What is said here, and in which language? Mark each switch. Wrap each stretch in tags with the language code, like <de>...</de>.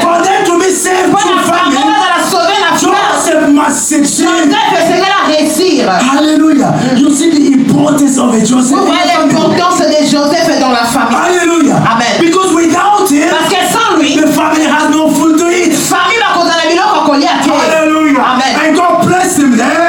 <en>For them to be saved through famine, Joseph must succeed. Hallelujah. You see the importance of a Joseph.</en> <fr>Vous voyez l'importance de Joseph dans la famille.</fr> <en>Hallelujah. Amen. Because without him,</en> <fr>Parce que sans lui,</fr> <en>the family has no food to eat. Hallelujah. Amen. And God blessed him there.</en>